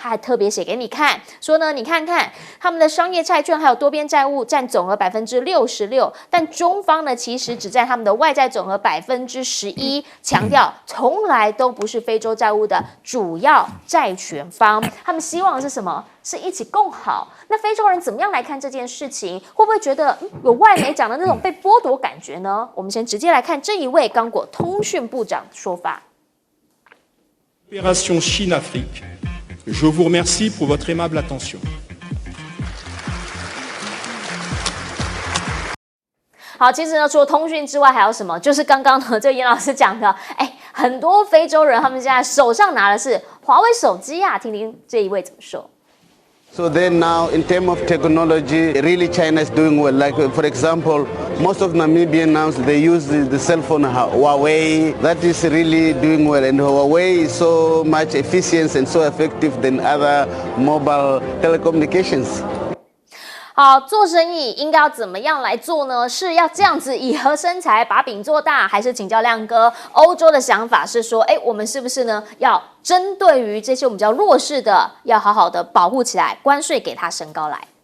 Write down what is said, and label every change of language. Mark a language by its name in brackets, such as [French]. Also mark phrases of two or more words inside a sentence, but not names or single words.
[Chinese] 他还特别写给你看，说呢，你看看他们的商业债券还有多边债务占总额66%，但中方呢其实只占他们的外债总额11%，强调从来都不是非洲债务的主要债权方。他们希望的是什么？是一起共好。那非洲人怎么样来看这件事情？会不会觉得有外媒讲的那种被剥夺感觉呢？我们先直接来看这一位刚果通讯部长的说法。 [French] Opération Chine-Afrique. Je vous remercie pour votre aimable attention. [Chinese] 好，其实呢，除了通讯之外，还有什么？就是刚刚呢，这严老师讲的， 很多非洲人他们现在手上拿的是华为手机啊，听听这一位怎么说。 [English] So then now, in terms of technology, really China is doing well. Like, for example, most of Namibian now, they use the cell phone Huawei. That is really doing well. And Huawei is so much efficient and so effective than other mobile telecommunications. [Chinese] 好，做生意应该要怎么样来做呢？是要这样子以和生财，把饼做大，还是请教亮哥？欧洲的想法是说，我们是不是呢要针对于这些我们比较弱势的，要好好的保护起来，关税给它升高来？